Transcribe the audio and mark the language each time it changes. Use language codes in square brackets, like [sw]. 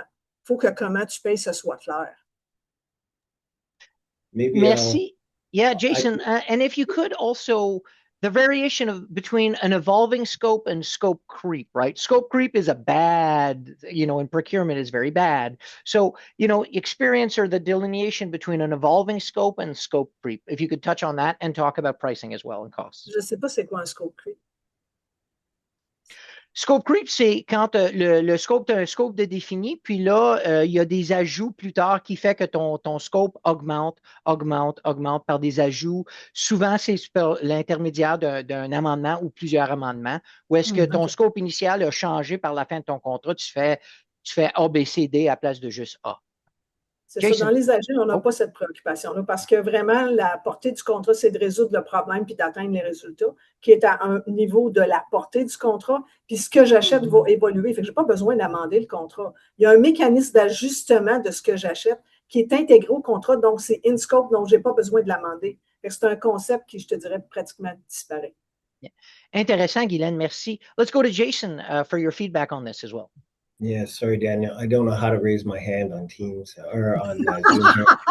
[fr] Il faut que comment tu payes, ce soit clair. [en] Maybe [fr] Merci. [en] Yeah, Jason, and if you could also, the variation between an evolving scope and scope creep, right? Scope creep is a bad, in procurement is very bad. So, experience or the delineation between an evolving scope and scope creep. If you could touch on that and talk about pricing as well and costs. [fr] Je ne sais pas c'est quoi un scope creep. Scope creep, c'est quand le scope, tu as un scope de défini, puis là, il y a des ajouts plus tard qui fait que ton scope augmente par des ajouts. Souvent, c'est par l'intermédiaire d'un amendement ou plusieurs amendements, ou est-ce que ton scope initial a changé par la fin de ton contrat, tu fais A, B, C, D à la place de juste A. C'est ça. Dans les agiles, on n'a pas cette préoccupation-là parce que vraiment, la portée du contrat, c'est de résoudre le problème puis d'atteindre les résultats, qui est à un niveau de la portée du contrat. Puis ce que j'achète va évoluer. Fait que je n'ai pas besoin d'amender le contrat. Il y a un mécanisme d'ajustement de ce que j'achète qui est intégré au contrat, donc c'est [en] in scope, [fr] donc je n'ai pas besoin de l'amender. C'est un concept qui, je te dirais, pratiquement disparaît. [en] Yeah. [fr] Intéressant, Guylaine, merci. [en] Let's go to Jason for your feedback on this as well. Yeah, sorry, Daniel. I don't know how to raise my hand on Teams or on Zoom.